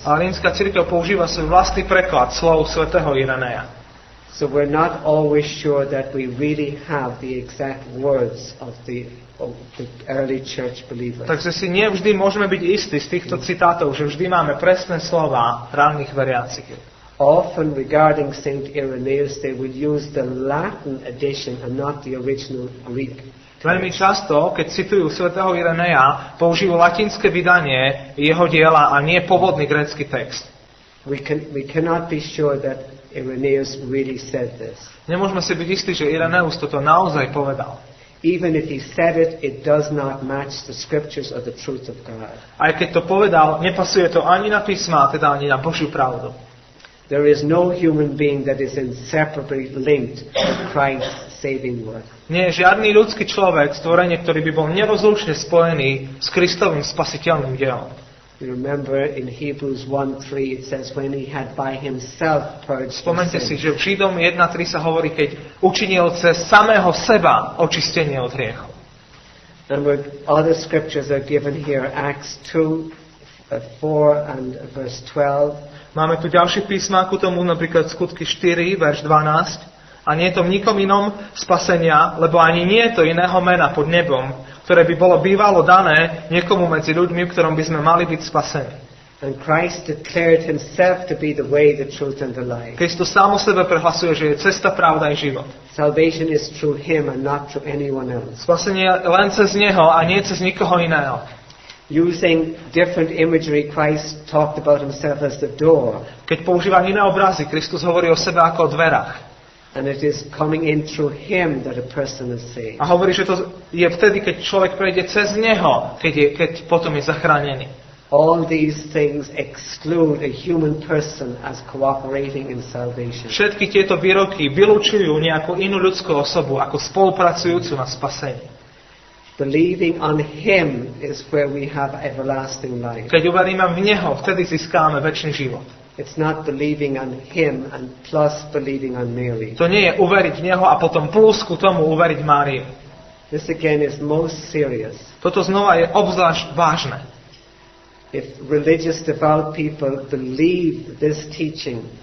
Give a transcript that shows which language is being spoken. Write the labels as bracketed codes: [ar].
[sk] A rímska cirkev používa svoj vlastný preklad slov svätého Ireneja. [en] So we're not always sure that we really have the exact words of the early church believers. [sk] Takže si nevždy môžeme byť istí z týchto citátov, že vždy máme presné slova ranných veriacich. [en] Often regarding Saint Irenaeus, they would use the Latin edition and not the original Greek. [sk] Veľmi často, keď citujú svätého Ireneja, použijú latinské vydanie jeho diela a nie pôvodný grécky text. [en] We cannot be sure that Irenaeus really said this. [sk] Nemôžeme si byť istí, že Ireneus toto naozaj povedal. [en] Even if he said it, it does not match the scriptures or the truth of God. [sk] Aj keď to povedal, nepasuje to ani na písma, teda ani na Božiu pravdu. [en] There is no human being that is inseparably linked with Christ's saving work. [sk] Nie je žiadny ľudský človek, stvorenie, ktorý by bol nerozlučne spojený s Kristovým spasiteľným dielom. [en] You remember in Hebrews 1:3 it says when he had by himself purged [sk] Spomente si, [en] sin. [sk] že v Židom 1.3 sa hovorí, keď učinil cez samého seba očistenie od hriechov. [en] And other scriptures are given here, Acts 2:4 and verse 12. [sk] Máme tu ďalšie písma ku tomu, napríklad Skutky 4, verš 12. A nie je to v nikom inom spasenia, lebo ani nie je to iného mena pod nebom, ktoré by bolo bývalo dané niekomu medzi ľuďmi, v ktorom by sme mali byť spasení. [en] And Christ declared himself to be the way, the truth and the life. [sk] Kristus sám o sebe prehlasuje, že je cesta, pravda i život. [en] Salvation is through him and not through anyone else. [sk] Spasenie len cez neho a nie cez nikoho iného. [en] Using different imagery, Christ talked about himself as the door. [sk] Keď používa iné obrazy, Kristus hovorí o sebe ako o dverách. [en] And it is coming in through him that a person is saved. [sk] A hovorí, že to je vtedy, keď človek prejde cez neho, keď potom je zachránený. [en] All these things exclude a human person as cooperating in salvation. [sk] Všetky tieto výroky vylúčujú nejakú inú ľudskú osobu ako spolupracujúcu na spasení. [en] Believing on him is where we have everlasting life. [sk] Keď uveríme v neho, vtedy získame večný život. [en] It's not believing on him and plus believing on Mary. [sk] To nie je uveriť v neho a potom plus ku tomu uveriť Máriu. [en] This again is most serious. [sk] Toto znova je obzvlášť vážne. [en] If religious devout people believe this teaching,